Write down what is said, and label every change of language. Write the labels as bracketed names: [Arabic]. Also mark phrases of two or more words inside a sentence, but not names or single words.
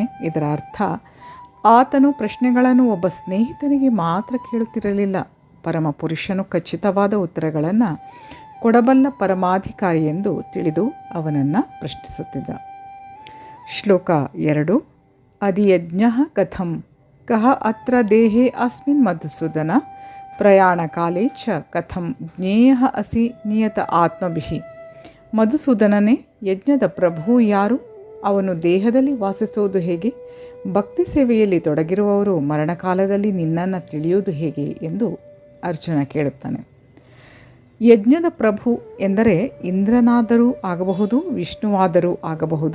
[Kannada] ಇದರ ಅರ್ಥ, ಆತನು ಪ್ರಶ್ನೆಗಳನ್ನು ಒಬ್ಬ ಸ್ನೇಹಿತನಿಗೆ ಮಾತ್ರ ಕೇಳುತ್ತಿರಲಿಲ್ಲ. ಪರಮ ಪುರುಷನು ಖಚಿತವಾದ ಉತ್ತರಗಳನ್ನು ಕೊಡಬಲ್ಲ ಪರಮಾಧಿಕಾರಿ ಎಂದು ತಿಳಿದು ಅವನನ್ನು ಪ್ರಶ್ನಿಸುತ್ತಿದ್ದ. ಶ್ಲೋಕ 2. [Sanskrit] ಅಧಿಯಜ್ಞಃ ಕಥಂ ಕಃ ಅತ್ರ ದೇಹೇ ಅಸ್ಮಿನ್ ಮಧುಸೂದನ ಪ್ರಯಾಣ ಕಾಲೇ ಚ ಕಥಂ ಜ್ಞೇಯಃ ಅಸಿ ನಿಯತ ಆತ್ಮಭಿಃ. [Kannada] ಮಧುಸೂದನನೇ, ಯಜ್ಞದ ಪ್ರಭು ಯಾರು? ಅವನು ದೇಹದಲ್ಲಿ ವಾಸಿಸುವುದು ಹೇಗೆ? ಭಕ್ತಿ ಸೇವೆಯಲ್ಲಿ ತೊಡಗಿರುವವರು ಮರಣಕಾಲದಲ್ಲಿ ನಿನ್ನನ್ನು ತಿಳಿಯುವುದು ಹೇಗೆ ಎಂದು ಅರ್ಜುನ ಕೇಳುತ್ತಾನೆ. ಯಜ್ಞದ ಪ್ರಭು ಎಂದರೆ ಇಂದ್ರನಾದರೂ ಆಗಬಹುದು, ವಿಷ್ಣುವಾದರೂ ಆಗಬಹುದು.